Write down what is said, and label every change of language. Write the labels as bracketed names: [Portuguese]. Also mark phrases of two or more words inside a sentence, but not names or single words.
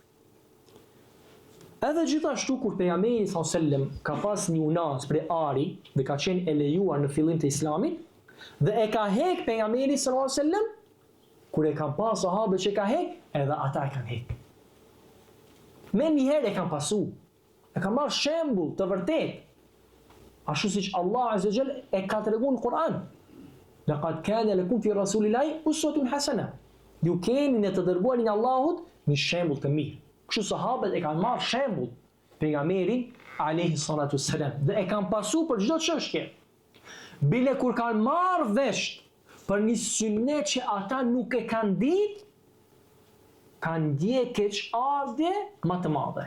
[Albanian] Edhe gjithashtu kur pejgamberi [Arabic] صلى الله عليه وسلم [Albanian] ka pas një unas për ari dhe ka qenë e lejuar në fillim të Islamit, dhe e ka hek pejgamberi [Arabic] صلى الله عليه وسلم, [Albanian] kur e kanë pas sahabët që ka hek, edhe ata e kanë hek. Me njëherë e kanë pasu, e kanë marrë shembull të vërtet, ashtu siç Allah [Arabic] عز وجل [Albanian] e ka treguar në Kur'an. [Arabic] لقد كان لكم في رسول الله أسوة حسنة. [Albanian] Ju keni në të dërguarin e Allahut një shembull të mirë. Kështu sahabët e kanë marrë shembull pejgamberin [Arabic] عليه الصلاة والسلام [Albanian] dhe e kanë pasu për çdo çështje. Bile kur kanë marrë vesh për një sunet që ata nuk e kanë ditë, kanë ndje keqardhje më të madhe.